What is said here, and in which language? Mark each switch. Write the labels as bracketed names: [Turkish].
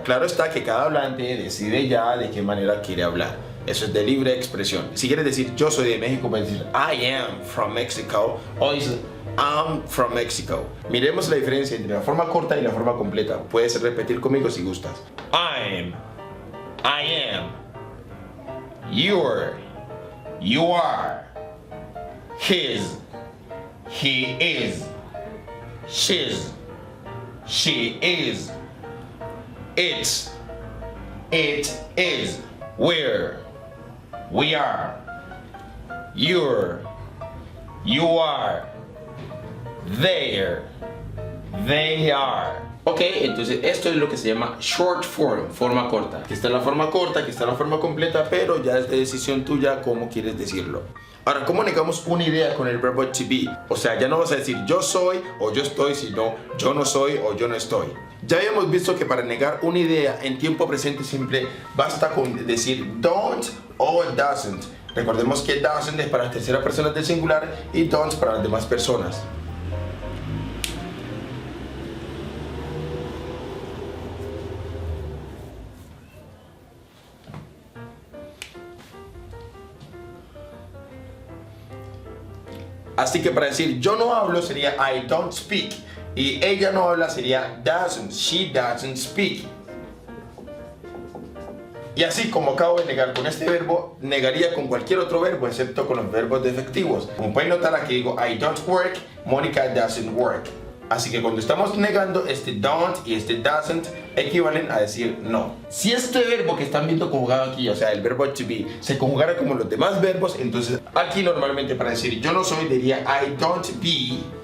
[Spanish] Claro está que cada hablante decide ya de qué manera quiere hablar. Eso es de libre expresión. Si quieres decir yo soy de México, puedes decir [English] I am from Mexico [Spanish] o dices [English] I'm from Mexico. [Spanish] Miremos la diferencia entre la forma corta y la forma completa. Puedes repetir conmigo si gustas. [English] I am, you're, you are, his, he is, she's, she is, it is, we're, we are, you're, you are, they are, [Spanish] Ok, entonces esto es lo que se llama short form, forma corta. Aquí está la forma corta, aquí está la forma completa, pero ya es de decisión tuya cómo quieres decirlo. Ahora, ¿cómo negamos una idea con el verbo to be? O sea, ya no vas a decir yo soy o yo estoy, sino yo no soy o yo no estoy. Ya habíamos visto que para negar una idea en tiempo presente simple basta con decir don't o doesn't. Recordemos que doesn't es para la tercera persona del singular y don't para las demás personas. Así que para decir yo no hablo sería [English] I don't speak. [Spanish] Y ella no habla sería doesn't, [English] she doesn't speak. [Spanish] Y así como acabo de negar con este verbo, negaría con cualquier otro verbo excepto con los verbos defectivos. Como pueden notar aquí digo [English] I don't work, Mónica doesn't work. [Spanish] Así que cuando estamos negando, este don't y este doesn't equivalen a decir no. Si este verbo que están viendo conjugado aquí, o sea el verbo to be, se conjugara como los demás verbos, entonces aquí normalmente para decir yo no soy diría [English] I don't be.